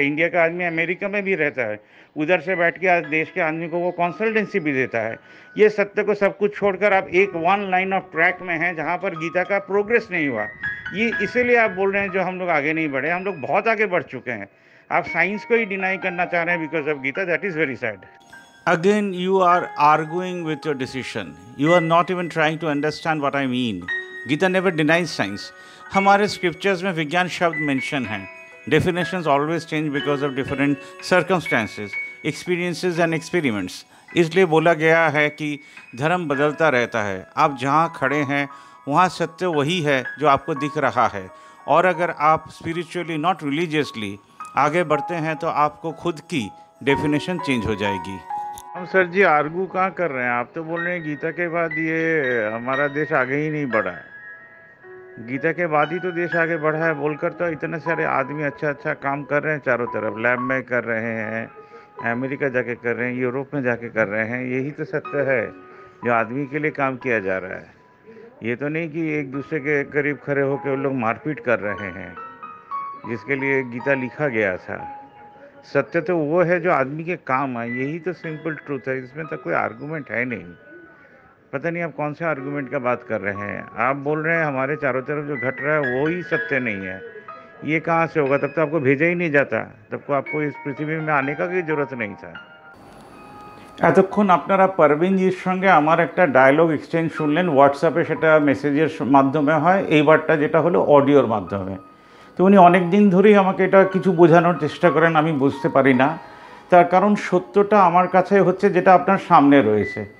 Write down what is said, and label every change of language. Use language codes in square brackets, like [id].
[hi] India का आदमी America में भी रहता है, उधर से बैठ के आज देश के आदमी को वो कंसल्टेंसी भी देता है। ये सत्य को सब कुछ छोड़कर आप एक वन लाइन ऑफ ट्रैक में हैं जहाँ पर गीता का प्रोग्रेस नहीं हुआ। ये इसीलिए आप बोल रहे हैं जो हम लोग आगे नहीं बढ़े, हम लोग बहुत आगे बढ़ चुके हैं। आप साइंस को ही डिनाई करना चाह रहे हैं because of Gita, [en] That is very sad. Again, you are arguing with your decision. You are not even trying to understand what I mean. Gita never denies science. [hi] हमारे scriptures में विज्ञान शब्द mention हैं. [en] Definitions always change because of different circumstances, experiences and experiments. [hi] इसलिए बोला गया है कि धर्म बदलता रहता है। आप जहाँ खड़े हैं वहाँ सत्य वही है जो आपको दिख रहा है। और अगर आप [en] spiritually not religiously [hi] आगे बढ़ते हैं तो आपको खुद की डेफिनेशन चेंज हो जाएगी। हम सर जी आर्गू कहाँ कर रहे हैं? आप तो बोल रहे हैं गीता के बाद ये हमारा देश आगे ही नहीं बढ़ा है। गीता के बाद ही तो देश आगे बढ़ा है बोलकर तो इतने सारे आदमी अच्छा अच्छा काम कर रहे हैं, चारों तरफ लैब में कर रहे हैं, अमेरिका जाके कर रहे हैं, यूरोप में जाके कर रहे हैं। यही तो सत्य है जो आदमी के लिए काम किया जा रहा है। ये तो नहीं कि एक दूसरे के करीब खड़े होकर वो लोग मारपीट कर रहे हैं, जिसके लिए गीता लिखा गया था। सत्य तो वो है जो आदमी के काम है, यही तो सिंपल ट्रूथ है। इसमें तो कोई आर्गूमेंट है नहीं। पता नहीं आप कौन से आर्गूमेंट का बात कर रहे हैं। आप बोल रहे हैं हमारे चारों तरफ जो घट रहा है वो ही सत्य नहीं है। ये कहाँ से होगा? तब तो आपको भेजा ही नहीं जाता, तब को आपको इस पृथ्वी में आने का कोई जरूरत नहीं था। [bn] এতক্ষণ আপনারা পারভিনজির সঙ্গে আমার একটা ডায়লগ এক্সচেঞ্জ শুনলেন হোয়াটসঅ্যাপে, সেটা মেসেজের মাধ্যমে হয়, এইবারটা যেটা হলো অডিওর মাধ্যমে। তো উনি অনেক দিন ধরেই আমাকে এটা কিছু বোঝানোর চেষ্টা করেন, আমি বুঝতে পারি না। তার কারণ সত্যটা আমার কাছে হচ্ছে যেটা আপনার সামনে রয়েছে।